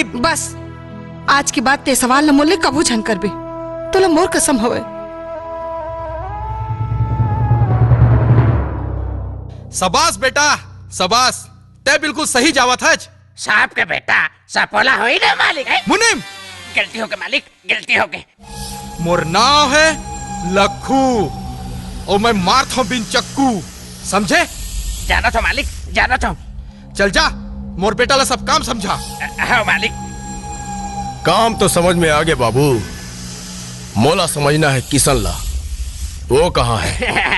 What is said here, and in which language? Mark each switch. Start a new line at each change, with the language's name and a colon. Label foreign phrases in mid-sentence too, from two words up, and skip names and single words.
Chhattisgarhi: बस आज की बात ते सवाल न मोले कबू झन करबे, तोला मोर कसम हवे। सबास बेटा, सबास, ते बिल्कुल सही जावत है। साहब के बेटा सपोला हो ही ना मालिक है। मुनीम, गलती हो गई मालिक, गलती हो गई। मोर नाम है लखू और मैं मारता हूँ बिन चक्कू, समझे? जाना तो मालिक, जाना तो। चल जा, मोर बेटा ला सब काम समझा। हाँ मालिक। काम तो समझ में आ गए बाबू, मोला समझना है किशन ला, वो कहाँ है?